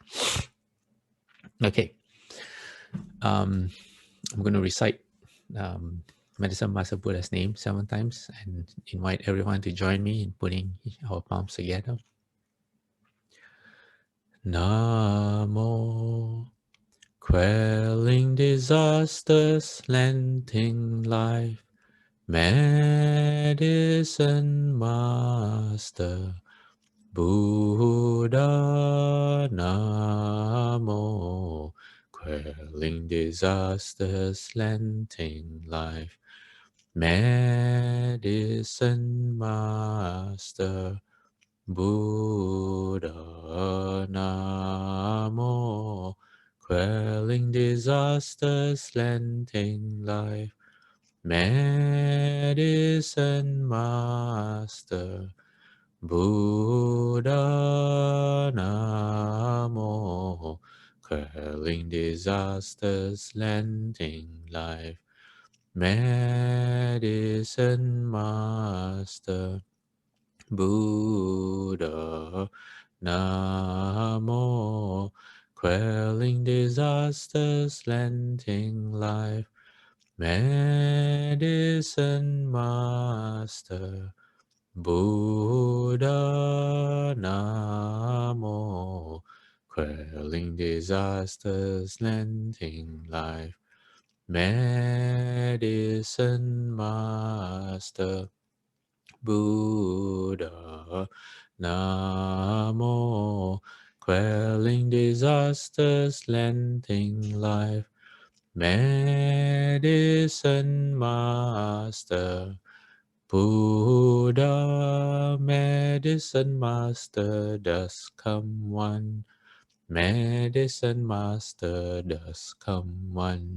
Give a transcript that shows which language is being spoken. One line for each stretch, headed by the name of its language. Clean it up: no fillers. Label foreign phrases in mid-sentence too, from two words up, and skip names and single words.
English: Okay, I'm going to recite Medicine Master Buddha's name 7 times and invite everyone to join me in putting our palms together. Namo, quelling disasters, lengthening life, Medicine Master Buddha. Namo, quelling disasters, lengthening life, Medicine Master Buddha. Namo, quelling disasters, lengthening life, Medicine Master Buddha. Namo, quelling disasters, lengthening life, Medicine Master Buddha. Namo, quelling disasters, lengthening life, Medicine Master Buddha. Namo, quelling disasters, lengthening life, Medicine Master Buddha. Namo, quelling disasters, lending life. Medicine Master. Buddha, medicine master, does come one. Medicine master, does come one.